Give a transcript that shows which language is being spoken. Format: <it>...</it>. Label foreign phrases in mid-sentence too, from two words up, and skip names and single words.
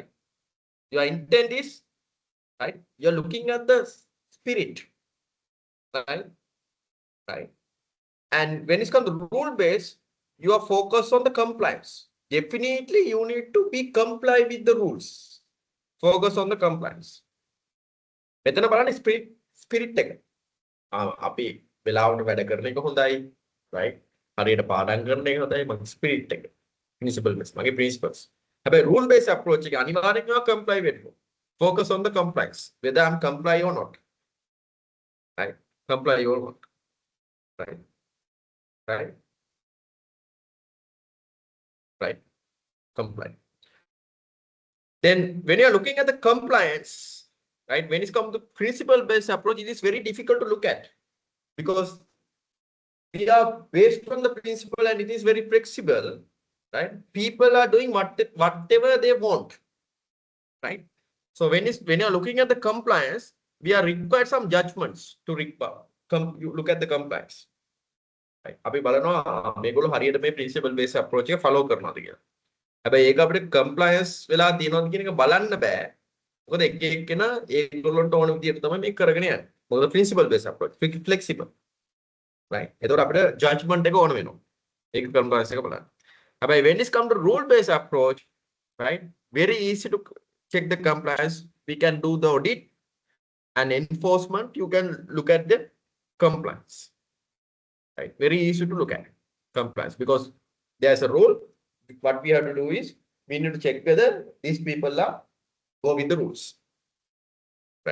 <en>Your intent is, right? You're looking at the spirit, right? Right. And when it comes to rule based, you are focused on the compliance. Definitely, you need to be comply with the rules. Focus on the compliance.</en> <si>මෙතන බලන්න spirit එක. අපි වෙලාවට වැඩ කරන එක හොඳයි, right? හරියට පාඩම් කරන එක හොඳයි, මගේ spirit එක.</si> <en>Principle based, මගේ principles.</en> <si>හැබැයි</si> <en>rule based approach</en> <si>එක අනිවාර්යෙන්ම comply වෙන්න.</si> <en>Focus on the compliance, whether I'm comply or not. Right? Comply or not. Right? Right? Right? Comply. Then when you're looking at the compliance, right, when it comes to principle-based approach, it is very difficult to look at because we are based on the principle and it is very flexible, right? People are doing whatever they want, right? So when you're looking at the compliance, we are required some judgments to you look at the compliance. Right?</en> <si>අපි බලනවා මේගොල්ලෝ හරියට මේ</si> <en>principle-based approach</en> <si>එක follow කරනවාද කියලා. හැබැයි ඒක අපිට compliance වෙලා තියෙනවද කියන එක බලන්න බෑ. මොකද එක එක්කෙනා ඒගොල්ලන්ට ඕන විදියට තමයි මේක කරගෙන යන්නේ.</si> <en>මොකද principle based approach flexible. Right?</en> <si>එතකොට අපිට judgment එක ඕන වෙනවා. ඒක compliance එක බලන්න.</si> <en>හැබැයි when it comes to rule based approach, right? Very easy to check the compliance. We can do the audit and enforcement. You can look at the compliance. Right? Very easy to look at compliance because there's a rule. What we have to do is we need to check whether these people are go with the rules.</en>